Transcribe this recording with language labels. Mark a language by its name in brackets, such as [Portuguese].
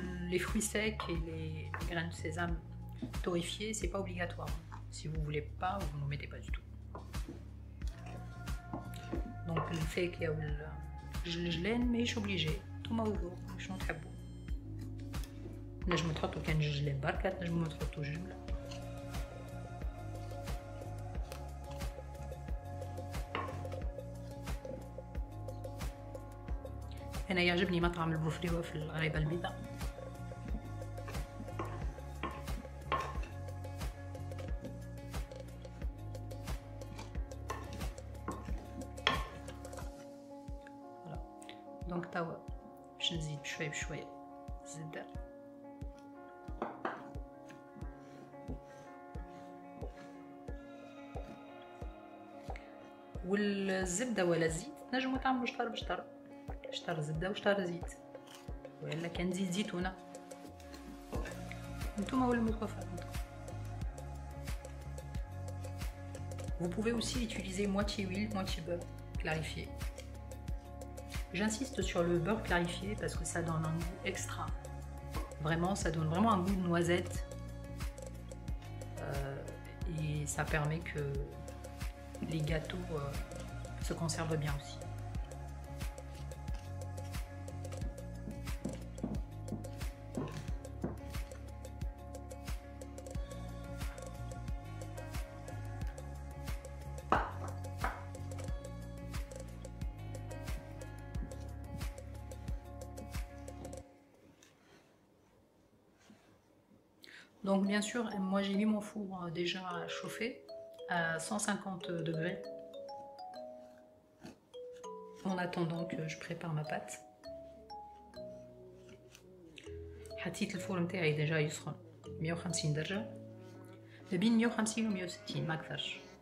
[French] Les fruits secs et les graines de sésame torréfiées, c'est pas obligatoire. Si vous voulez pas, vous n'en mettez pas du tout. Donc le fait qu'il y a [Arabic] الجلجلان ماهيش [French] obligé. [Arabic] نتوما وذوق شنو تحبوا. نجمو تحطو كان جلجلان بركة، نجمو تحطو جملة. أنا يعجبني مطعم البوفريوة في الغرايبة البيضاء. دونك توا باش نزيد بشويه بشويه الزبدة. والزبدة ولا الزيت نجمو تعملو شطر بشطر، شطر زبدة وشطر زيت، ولا كان زيت زيتونة نتوما ولا متوفر. [French] Vous pouvez aussi utiliser moitié huile, moitié beurre clarifié. J'insiste sur le beurre clarifié parce que ça donne un goût extra. Vraiment, ça donne vraiment un goût de noisette. Et ça permet que les gâteaux se conservent bien aussi. Donc bien sûr, moi j'ai mis mon four déjà chauffé à 150 degrés en attendant que je prépare ma pâte. [Arabic] حطيت الفور نتاعي ديجا يسخن 150 درجة، ما بين 150 و 160 ما اكثرش.